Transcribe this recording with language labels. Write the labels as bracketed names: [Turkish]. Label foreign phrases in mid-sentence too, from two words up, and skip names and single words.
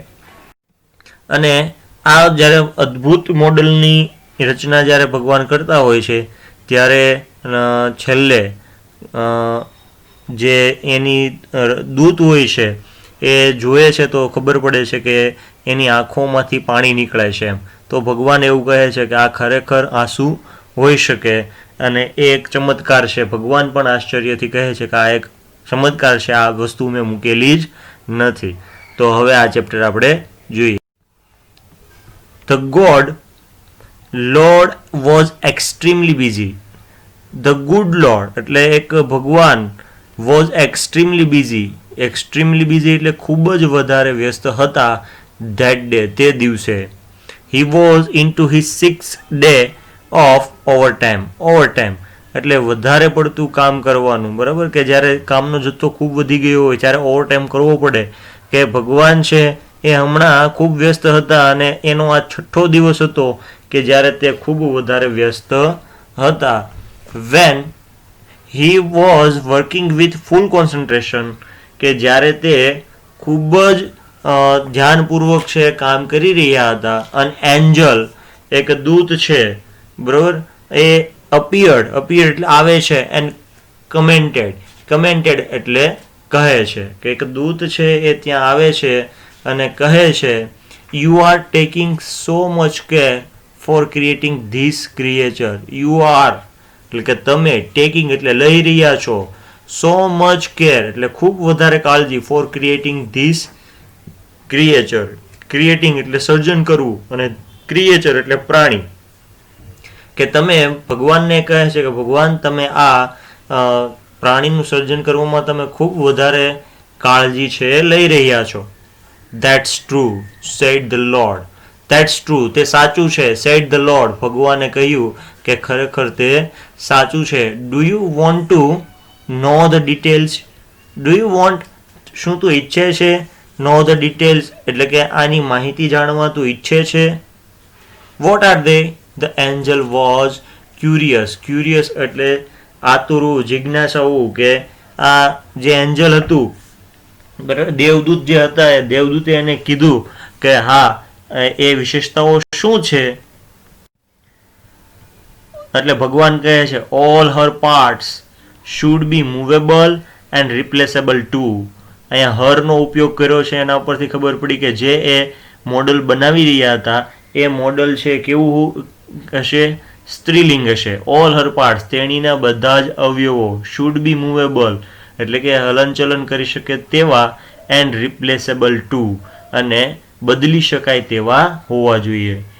[Gujarati] અને આ જ્યારે અદ્ભુત મોડલની રચના જ્યારે ભગવાન કરતા હોય છે ત્યારે છેલ્લે જે એની દૂત હોય છે એ જુએ છે તો ખબર પડે છે કે એની આંખોમાંથી પાણી નીકળે છે. તો ભગવાન એવું કહે છે કે આ ખરેખર આંસુ હોઈ શકે અને એ એક ચમત્કાર છે. ભગવાન પણ આશ્ચર્યથી કહે છે કે આ એક ચમત્કાર છે, આ વસ્તુ મેં મૂકેલી જ નથી. તો હવે આ ચેપ્ટર આપણે જોઈએ. [English] The God Lord was extremely busy. The good Lord [Gujarati] એટલે એક ભગવાન [English] was extremely busy. extremely busy [Gujarati] એટલે ખૂબ જ વધારે વ્યસ્ત હતા [English] that day [Gujarati] તે દિવસે. [English] He was into his 6th day of overtime. [Gujarati] overtime એટલે વધારે પડતું કામ કરવાનું, બરાબર. કે જ્યારે કામનો જથ્થો ખૂબ વધી ગયો હોય ત્યારે ઓવરટાઈમ કરવો પડે. કે ભગવાન છે એ હમણાં ખૂબ વ્યસ્ત હતા અને એનો આ 6થો દિવસ હતો કે જ્યારે તે ખૂબ વધારે વ્યસ્ત હતા. [English] When he was working with full concentration [Gujarati] કે જ્યારે તે ખૂબ જ ધ્યાનપૂર્વક છે કામ કરી રહ્યા હતા. [English] an angel [Gujarati] એક દૂત છે, બરાબર, એ appeared એટલે આવે છે, [English] and commented [Gujarati] એટલે કહે છે કે એક દૂત છે એ ત્યાં આવે છે અને કહે છે [English] you are taking so much care for creating this creature. you are [Gujarati] એટલે કે તમે, taking એટલે લઈ રહ્યા છો, [English] so much care [Gujarati] એટલે ખૂબ વધારે કાળજી, [English] for creating this creature. [Gujarati] creating એટલે સર્જન કરવું અને creature એટલે પ્રાણી. કે તમે ભગવાનને કહે છે કે ભગવાન તમે આ પ્રાણીનું સર્જન કરવામાં તમે ખૂબ વધારે કાળજી છે લઈ રહ્યા છો. [English] That's true, said the Lord. That's true, [Gujarati] તે સાચું છે, [English] said the Lord, [Gujarati] ભગવાને કહ્યું કે ખરેખર તે સાચું છે. [English] Do you want to know the details? Do you want [Gujarati] શું તું ઈચ્છે છે? [English] know the details [Gujarati] એટલે કે આની માહિતી જાણવા તું ઈચ્છે છે. [English] What are they? The angel was curious. [Gujarati] curious એટલે આતુરું, જિજ્ઞાસાવું. કે આ જે એન્જલ હતું, બરાબર, દેવદૂત જે હતા એ દેવદૂતે એને કીધું કે હા એ વિશેષતાઓ શું છે. એટલે ભગવાન કહે છે [English] all her parts should be movable and replaceable too. [Gujarati] અહીંયા હરનો ઉપયોગ કર્યો છે, એના ઉપરથી ખબર પડી કે જે એ મોડલ બનાવી રહ્યા હતા એ મોડલ છે કેવું હશે? સ્ત્રીલિંગ હશે. [English] all her parts [Gujarati] તેણીના બધા જ અવયવો, [English] should be movable [Gujarati] એટલે કે હલનચલન કરી શકે તેવા, [English] and replaceable too [Gujarati] અને બદલી શકાય તેવા હોવા જોઈએ.